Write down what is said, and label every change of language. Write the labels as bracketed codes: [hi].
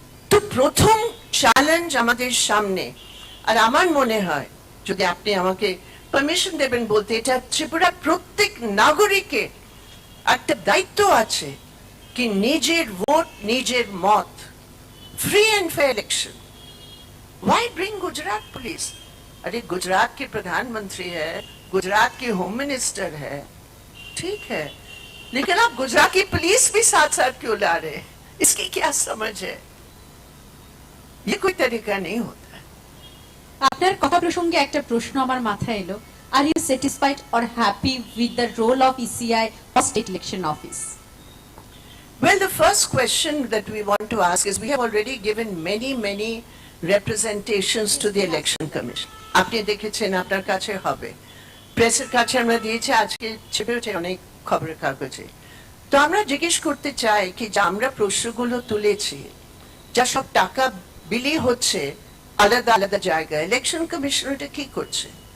[bn] তো প্রথম চ্যালেঞ্জ আমাদের সামনে, আর আমার মনে হয় যদি আপনি আমাকে পারমিশন দেবেন বলতে, এটা ত্রিপুরার প্রত্যেক নাগরিকের একটা দায়িত্ব আছে कि নিজের ভোট নিজের মত, [en] Free and fair election. Why bring Gujarat police? [hi] अरे गुजरात के प्रधानमंत्री है, गुजरात के होम मिनिस्टर है, ठीक है, लेकिन आप गुजरात की पुलिस भी साथ साथ क्यों ला रहे हैं? इसकी क्या समझ है? ये कोई तरीका नहीं होता। [bn] আপনার কথা প্রসঙ্গে একটা প্রশ্ন আমার মাথায় এলো, [en] Are you satisfied or happy with the role of ECI or state election office? Well, the first question that we want to ask is we have already given many representations to the election commission. [bn] আপনি দেখেছেন, আপনার কাছে হবে, প্রেসের কাছে আমরা দিয়েছি, আজকে ছেপেছে অনেক খবরের কাগজে। তো আমরা জিজ্ঞেস করতে চাই কি যে আমরা প্রশ্নগুলো তুলেছি, যা সব টাকা বিলি হচ্ছে আলাদা আলাদা জায়গায়, ইলেকশন কমিশন এটা কি করছে?